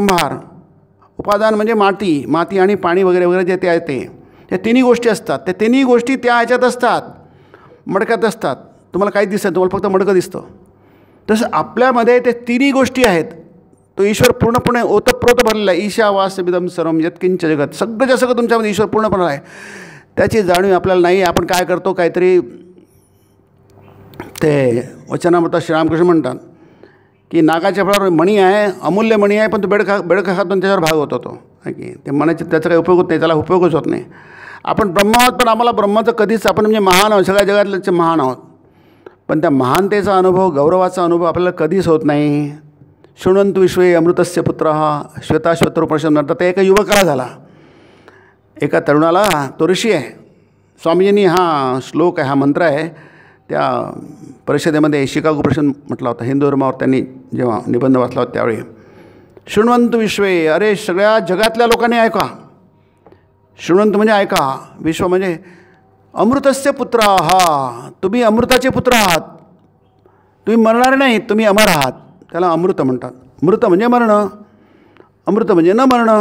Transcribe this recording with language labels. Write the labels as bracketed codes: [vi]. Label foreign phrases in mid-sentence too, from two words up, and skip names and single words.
[mr] उपादान म्हणजे माती आणि पाणी वगैरे वगैरे जे ते आहे ते. त्या तिन्ही गोष्टी असतात. त्या तिन्ही गोष्टी त्या ह्याच्यात असतात, मडक्यात असतात. तुम्हाला काही दिसतं, तुम्हाला फक्त मडकं दिसतं. तसं आपल्यामध्ये ते तिन्ही गोष्टी आहेत. तो ईश्वर पूर्णपणे ओतप्रोत भरलेला आहे. [sa] ईशावास्यमिदं सर्वं यत्किंच जगत, [mr] सगळंच्या सगळं तुमच्यामध्ये ईश्वर पूर्णपणे आहे. त्याची जाणीव आपल्याला नाही. आपण काय करतो, काहीतरी ते वचनामृतात श्रीरामकृष्ण म्हणतात की नागाच्या फळावर मणी आहे, अमूल्य मणी आहे, पण तो बेडका खातो आणि त्याच्यावर भाग होतो तो, की ते मनाचे त्याचा काही उपयोग होत नाही, त्याला उपयोगच होत नाही. आपण ब्रह्म आहोत, पण आम्हाला ब्रह्माचं कधीच आपण म्हणजे महान आहोत, सगळ्या जगातले महान आहोत, पण त्या महानतेचा अनुभव, गौरवाचा अनुभव आपल्याला कधीच होत नाही. [sa] शृण्वन्तु विश्वे अमृतस्य पुत्रः श्वेताश्वतरूपनिषद म्हणतात. [mr] ते एका युवकाला झाला, एका तरुणाला. तो ऋषी आहे. स्वामीजींनी हा श्लोक आहे, हा मंत्र आहे, त्या परिषदेमध्ये शिकागो परिषद म्हटला होता. हिंदू धर्मावर त्यांनी जेव्हा निबंध वाचला होता त्यावेळी. [sa] शृण्वन्तु विश्वे, [mr] अरे सगळ्या जगातल्या लोकांनी ऐका. शृण्वंत म्हणजे ऐका, विश्व म्हणजे [sa] अमृतस्य पुत्र. [mr] हा, तुम्ही अमृताचे पुत्र आहात. तुम्ही मरणार नाही, तुम्ही अमर आहात. त्याला अमृत म्हणतात. मृत म्हणजे मरणं, अमृत म्हणजे न मरणं.